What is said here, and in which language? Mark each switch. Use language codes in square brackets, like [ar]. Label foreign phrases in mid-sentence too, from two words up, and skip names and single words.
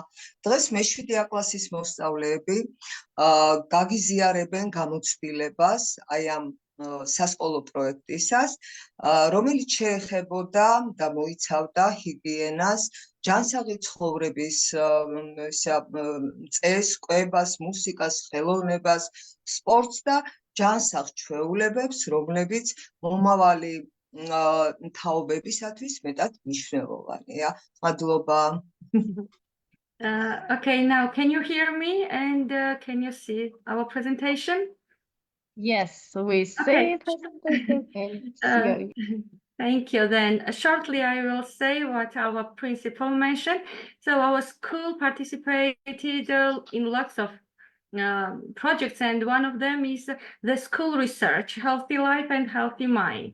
[ka] დღეს მე-7 კლასის მოსწავლეები გაგიზიარებენ გამოცდილებას აი ამ სასკოლო პროექტისას, რომელიც შეეხებოდა და მოიცავდა ჰიგიენას, ჯანსაღი ცხოვრების წესს, კვებას, მუსიკას, ხელოვნებას, სპორტს და ჯანსაღ ჩვეულებებს, რომლებიც მომავალი თაობებისათვის მეტად მნიშვნელოვანია. მადლობა. [en] Okay, now can you hear me and can you see our presentation? Yes, we see presentation and hear you. Thank you. Then shortly I will say what our principal mentioned. So our school participated in lots of projects, and one of them is the school research, Healthy Life and Healthy Mind.